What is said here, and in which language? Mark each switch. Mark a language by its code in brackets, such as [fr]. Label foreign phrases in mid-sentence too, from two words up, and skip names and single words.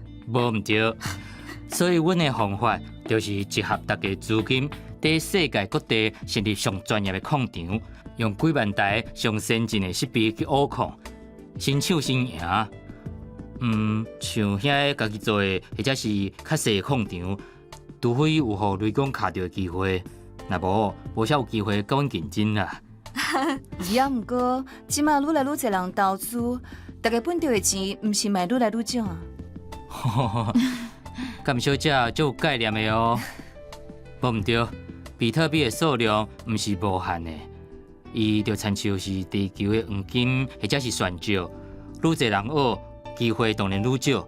[nan] 无毋对，所以阮的方法就是集合大家资金，在世界各地成立上专业的矿场，用几万台上先进的设备去挖矿，先抢先赢。像遐家己做的，或者是较细的矿场。除非有互雷公卡到的机会，若无啥有机会甲阮竞争啦。也毋过，即马愈来愈侪人投资，大家本着的钱，毋是嘛愈来愈少啊。甘小姐足有概念的哦。无毋对，比特币的数量毋是无限的，伊就亲像是地球的黄金或者是泉石，愈侪人学，机会当然愈少。